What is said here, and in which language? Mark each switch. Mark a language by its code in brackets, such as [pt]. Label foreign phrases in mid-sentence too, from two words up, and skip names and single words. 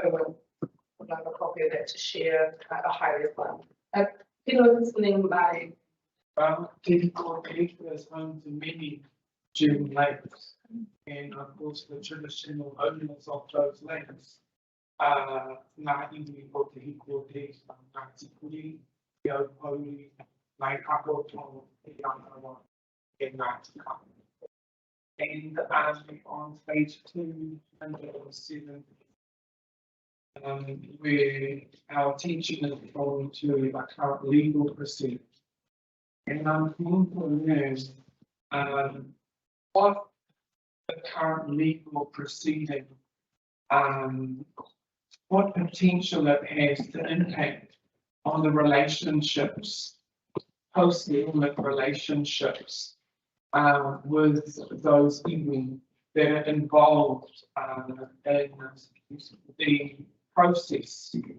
[en] I'd like a copy of that to share at a higher level. People listening by Kaitaia is home to many gem lakes, and of course the traditional owners of those lakes are Ngā iwi o Te Hikote, Ngā Tikuri, Te Ahu, Ngā Kakoto, Te Ahu, and Ngā Tikau. And on page 207, where our attention is drawn to the current legal proceedings. And I'm keen to learn what the current legal proceeding, what potential it has to impact on the relationships, post-settlement relationships with those iwi that are involved in the process.